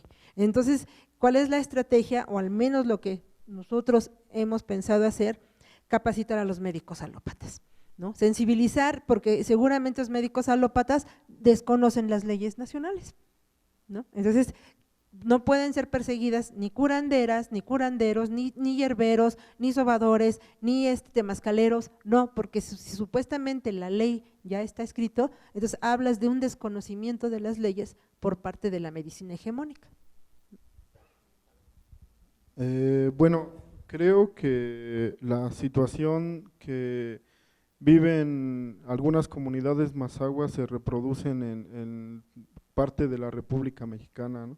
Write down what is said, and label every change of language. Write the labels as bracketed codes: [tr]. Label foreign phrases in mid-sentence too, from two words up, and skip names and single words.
[es] Entonces, ¿cuál es la estrategia, o al menos lo que nosotros hemos pensado hacer? Capacitar a los médicos alópatas, ¿no? Sensibilizar, porque seguramente los médicos alópatas desconocen las leyes nacionales, ¿no? Entonces, no pueden ser perseguidas ni curanderas, ni curanderos, ni hierberos, ni sobadores, ni temazcaleros, no, porque si supuestamente la ley ya está escrito, entonces hablas de un desconocimiento de las leyes por parte de la medicina hegemónica. Bueno, creo que la situación que viven algunas comunidades mazahuas se reproducen en parte de la República Mexicana, ¿no?